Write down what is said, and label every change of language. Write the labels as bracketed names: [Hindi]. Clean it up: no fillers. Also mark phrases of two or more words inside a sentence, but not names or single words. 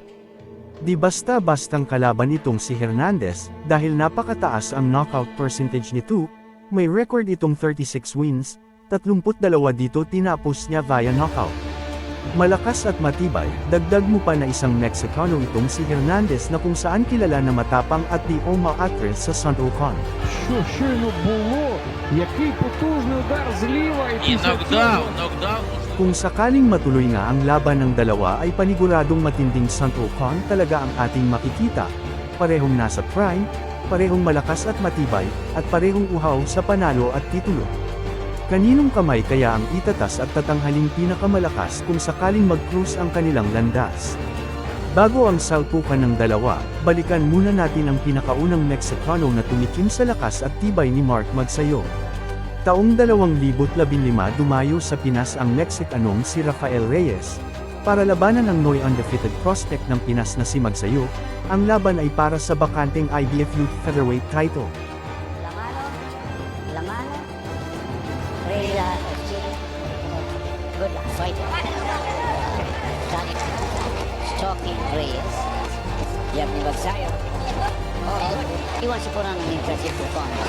[Filipino] Di basta-bastang kalaban itong si Hernandez, dahil napakataas ang [English] knockout percentage [Filipino] nito, may record itong 36 wins, 32 dito tinapos niya [English] via knockout. [Filipino] Malakas at matibay, dagdag mo pa na isang Mexicano itong si Hernandez na kung saan kilala na matapang at di actress sa Santokan. [Ukrainian] Що щойно було? Який потужний удар зліва і Knockdown. [Filipino] Kung sakaling matuloy nga ang laban ng dalawa ay paniguradong matinding Santokan talaga ang ating makikita. Parehong nasa prime, parehong malakas at matibay, at parehong uhaw sa panalo at titulo. Kaninong kamay kaya ang itatas at tatanghaling pinakamalakas kung sakaling mag-cruise ang kanilang landas? Bago ang salpukan ng dalawa, balikan muna natin ang pinakaunang Mexicano na tumikim sa lakas at tibay ni Mark Magsayo. Taong 2015 dumayo sa Pinas ang Mexicanong si Rafael Reyes, para labanan ang Noy [English] undefeated prospect [Filipino] ng Pinas na si Magsayo. Ang laban ay para sa bakanteng IBF Youth Featherweight title. [English] Good fighter. Stalking Reyes. You have Magsayo. Oh, he wants to put on an impressive performance.